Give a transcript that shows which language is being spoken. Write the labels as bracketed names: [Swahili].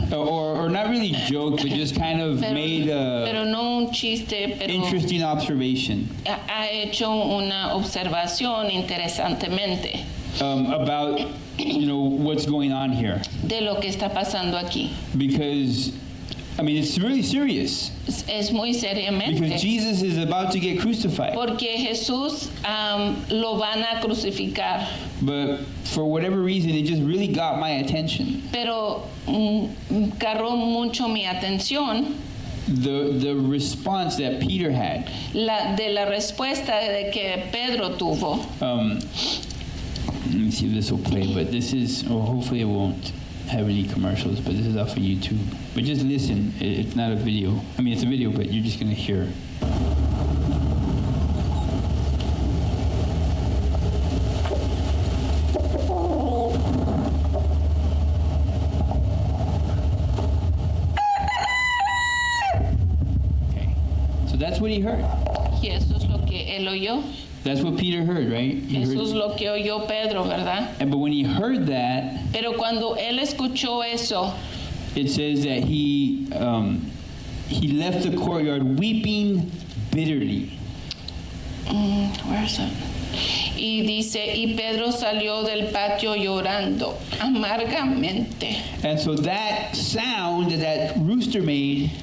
[English] Or not really joke, but just kind of made [Spanish] pero [English] a [Spanish] no un chiste, pero [English] interesting observation [Spanish] ha hecho una observación interesantemente [English] about what's going on here, [Spanish] de lo que está pasando aquí. [English] because I mean it's really serious, [Spanish] Es muy [English] because [Spanish] seriamente. [English] Jesus is about to get crucified, [Spanish] Porque Jesús lo van a crucificar. [English] but for whatever reason it just really got my attention. [Spanish] Pero agarró mucho mi atención [English] The response that Peter had. [Spanish] de la respuesta de que Pedro tuvo. [English] Let me see if this will play, but this is, or hopefully it won't have any commercials, but this is off of YouTube. But just listen, it's not a video. I mean, it's a video, but you're just going to hear. Okay, so that's what he heard. [Spanish] Y eso es lo que él oyó. [English] That's what Peter heard, right? He [Spanish] Eso es [English] heard, [Spanish] lo que oyó Pedro, ¿verdad? [English] but when he heard that, [Spanish] Pero cuando él escuchó eso, [English] it says that he left the courtyard weeping bitterly. where is it? [Spanish] Y dice, y Pedro salió del patio llorando amargamente. [English] And so that sound that rooster made,